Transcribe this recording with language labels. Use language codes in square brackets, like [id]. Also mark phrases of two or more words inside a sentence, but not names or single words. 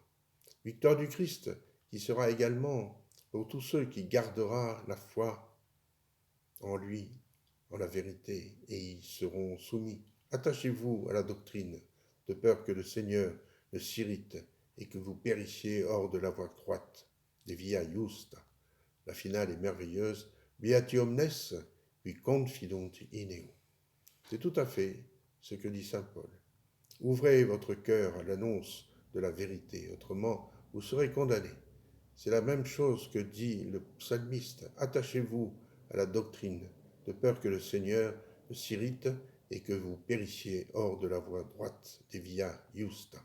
[fr] Victoire du Christ qui sera également pour tous ceux qui gardera la foi en lui, en la vérité, et y seront soumis. Attachez-vous à la doctrine, de peur que le Seigneur ne s'irrite et que vous périssiez hors de la voie droite, des [la] via justa. [fr] La finale est merveilleuse. [la] Beati omnes, qui confidunt in eo. [fr] C'est tout à fait ce que dit saint Paul. Ouvrez votre cœur à l'annonce de la vérité, autrement vous serez condamnés. C'est la même chose que dit le psalmiste. Attachez-vous à la doctrine, de peur que le Seigneur ne s'irrite et que vous périssiez hors de la voie droite des [la] via justa.